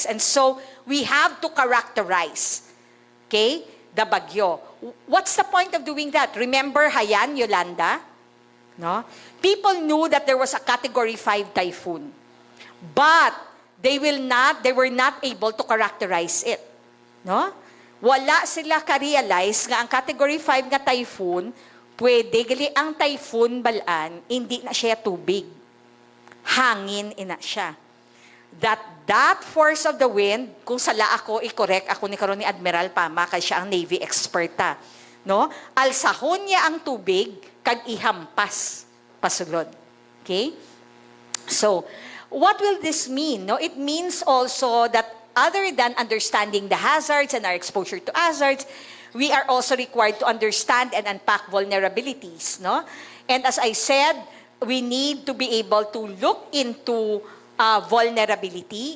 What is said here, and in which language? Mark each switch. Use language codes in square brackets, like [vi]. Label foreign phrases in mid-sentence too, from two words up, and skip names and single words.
[en] And so, we have to characterize, okay, the bagyo. What's the point of doing that? Remember Haiyan, Yolanda? No? People knew that there was a Category 5 typhoon. But, they were not able to characterize it. No? [hil] Wala sila ka-realize nga ang Category 5 nga typhoon, pwede, gali ang typhoon balaan, hindi na siya tubig. Hangin ina siya. [en] That force of the wind, [hil] kung sala ako, i-correct ako ni karon ni Admiral Pama, kay siya ang Navy experta. No? Alsahon niya ang tubig, kag ihampas pasulod. [en] Okay? So, what will this mean? No? It means also that other than understanding the hazards and our exposure to hazards, we are also required to understand and unpack vulnerabilities. No? And as I said, we need to be able to look into vulnerability.